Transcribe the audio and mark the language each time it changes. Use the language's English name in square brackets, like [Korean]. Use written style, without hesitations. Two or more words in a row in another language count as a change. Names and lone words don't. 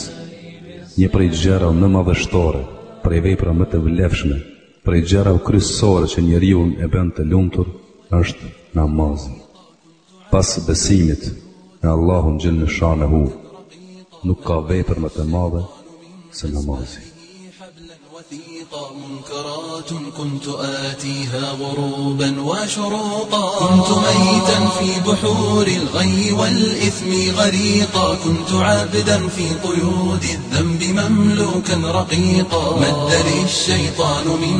[Albanian] Një prej gjërave më madhështore, prej veprave më të vlefshme, prej gjërave kryesore që njeriu e bën të lumtur është namazi. Pas besimit në Allahun [Arabic] جل شأنه, [Albanian] nuk ka vepër më të madhe se namazi. [Arabic] منكرات كنت آتيها غروبا وشروقا كنت ميتا في بحور الغي والإثم غريقا كنت عابدا في قيود الذنب مملوكا رقيقا مد لي الشيطان من